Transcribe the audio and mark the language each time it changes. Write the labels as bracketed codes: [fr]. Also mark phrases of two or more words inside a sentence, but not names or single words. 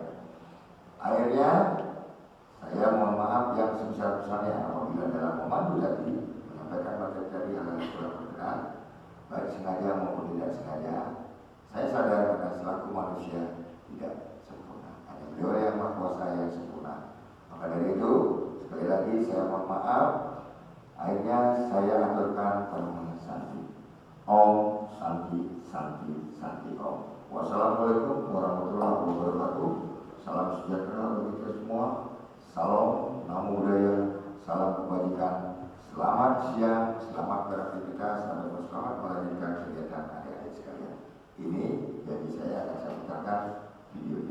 [id] Akhirnya saya mohon maaf yang sebesar-besarnya apabila dalam memandu tadi menyampaikan materi hal yang kurang berkenan, baik sengaja maupun tidak sengaja. Saya sadar karena selaku manusia tidak sempurna, hanya beliau yang maha kuasa yang sempurna. Maka dari itu sekali lagi saya mohon maaf. Akhirnya saya aturkan permohonan santi. [sa] ॐ शान्ति शान्ति शान्ति ॐ. [ar] والسلام عليكم ورحمة الله وبركاته. [id] Salam sejahtera bagi kita semua. Salam [pi] namo buddhaya, [id] salam kebajikan. Selamat siang, selamat beraktivitas, dan selamat melanjutkan kegiatan adik-adik sekalian. Ini jadi saya akan saya putarkan videonya.